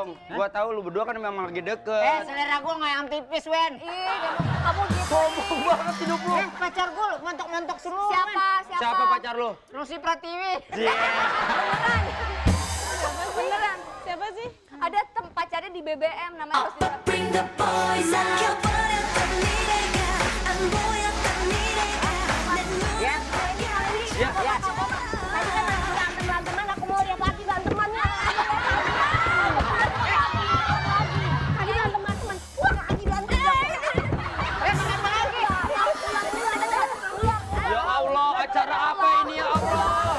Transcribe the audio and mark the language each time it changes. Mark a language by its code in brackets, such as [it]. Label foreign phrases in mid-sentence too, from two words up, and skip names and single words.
[id] Gua tahu lu berdua kan memang lagi deket. Selera gue nggak yang tipis, Wen. Kamu gitu. Sombong banget hidup lu. Pacar gue montok-montok semua. Siapa? Siapa pacar lu? Rosi Pratiwi. Beneran. Siapa sih? Ada pacarnya di BBM namanya Rosi. [en] Bring the boys [ko] 아껴버렸던 미래가 안 보였던 미래가 내 [id] Ya. Ya. Tadi kan lagi berantem-beranteman, aku mau lihat lagi berantemannya. Tadi berantem-beranteman. Wah, lagi berantem. Kenapa lagi? [ar] Ya Allah, [id] acara apa ini [ar] ya Allah?